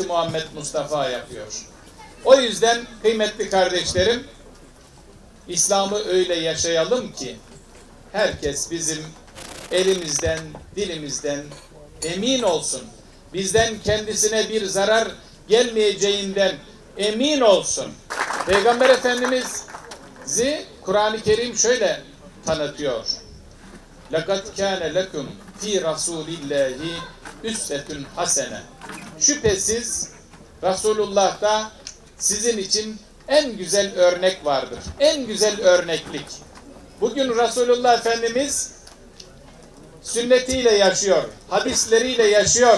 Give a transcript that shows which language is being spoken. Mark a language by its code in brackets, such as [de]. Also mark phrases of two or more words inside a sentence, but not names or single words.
[tr] Muhammed Mustafa yapıyor. O yüzden kıymetli kardeşlerim, İslam'ı öyle yaşayalım ki herkes bizim elimizden, dilimizden emin olsun. Bizden kendisine bir zarar gelmeyeceğinden emin olsun. Peygamber Efendimiz'i Kur'an-ı Kerim şöyle tanıtıyor: [ar] لَقَدْ كَانَ لَكُمْ فِي رَسُولِ اللّٰهِ أسوة حسنة. [tr] Şüphesiz Resulullah'ta sizin için en güzel örnek vardır. En güzel örneklik. Bugün Resulullah Efendimiz sünnetiyle yaşıyor, hadisleriyle yaşıyor.